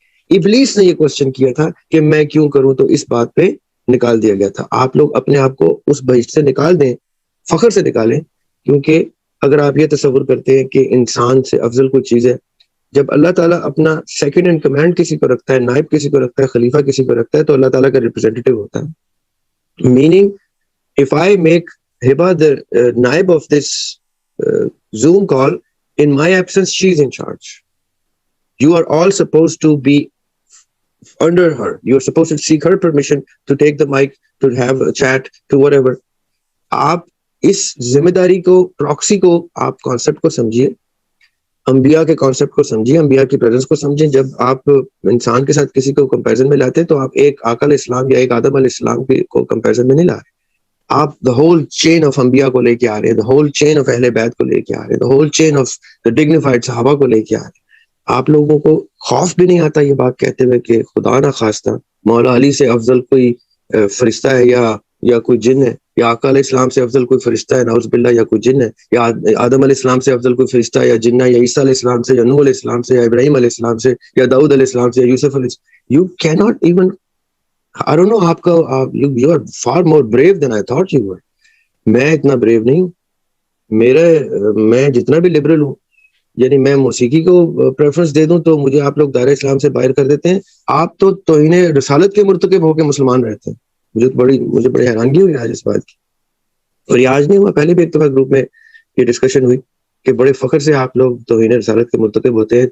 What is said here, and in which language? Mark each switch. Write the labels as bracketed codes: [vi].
[ur] ابلیس نے یہ کوشچن کیا تھا کہ میں کیوں کروں، تو اس بات پہ نکال دیا گیا تھا. آپ لوگ اپنے آپ کو اس بہشت سے نکال دیں، فخر سے نکالیں، کیونکہ اگر آپ یہ تصور کرتے ہیں کہ انسان سے افضل کوئی چیز ہے، جب اللہ تعالیٰ اپنا [en] second in command [ur] کسی کو رکھتا ہے، نائب کسی کو رکھتا ہے، خلیفہ کسی کو رکھتا ہے، تو اللہ تعالیٰ کا ریپرزینٹیٹیو ہوتا ہے. [en] Meaning, if I make Hiba the naib of this Zoom call, in my absence, she is in charge. You are all supposed to be under her. You are supposed to seek her permission to take the mic, to have a chat, to whatever. [ur] آپ اس ذمہ داری کو، proxy کو، آپ concept کو سمجھیے. انبیاء کے کانسیپٹ کو سمجھیے, انبیاء کی پریزنس کو سمجھیں. جب آپ انسان کے ساتھ کسی کو کمپیریزن میں لاتے ہیں تو آپ ایک آقا علیہ السلام یا ایک آدم علیہ السلام کو کمپیریزن میں نہیں لا رہے, آپ [en] the whole chain of [ur] انبیاء کو لے کے آ رہے ہیں, دا ہول چین آف اہل بیت کو لے کے آ رہے ہیں, the whole chain of the dignified صحابہ کو لے کے آ رہے ہیں. آپ لوگوں کو خوف بھی نہیں آتا یہ بات کہتے ہوئے کہ خدا نہ خواستہ مولا علی سے افضل کوئی فرشتہ ہے یا کوئی جن ہے, یا آقا علیہ السلام سے افضل کوئی فرشتہ ہے نعوذ باللہ یا کوئی جن ہے, یا آدم علیہ السلام سے افضل کوئی فرشتہ یا جن ہے, یا عیسیٰ علیہ السلام سے, یا نوح علیہ السلام سے, یا ابراہیم علیہ السلام سے, یا داؤد علیہ السلام سے, یا یوسف علیہ السلام. [en] You cannot even, I don't know, [ur] آپ کا [en] you are far more brave than I thought you were. [ur] میں اتنا بریو نہیں ہوں. میں جتنا بھی لبرل ہوں, یعنی میں موسیقی کو پریفرنس دے دوں تو مجھے آپ لوگ دائرہ اسلام سے باہر کر دیتے ہیں. آپ تو توہین رسالت کے مرتکب ہو کے مسلمان رہتے ہیں. مجھے بڑی حیرانگی ہوئی آج اس بات کی, اور یہ آج نہیں ہوا, پہلے بھی ایک دفعہ گروپ میں یہ ڈسکشن ہوئی کہ بڑے فخر سے آپ لوگ توہین رسالت کے مرتکب ہوتے ہیں.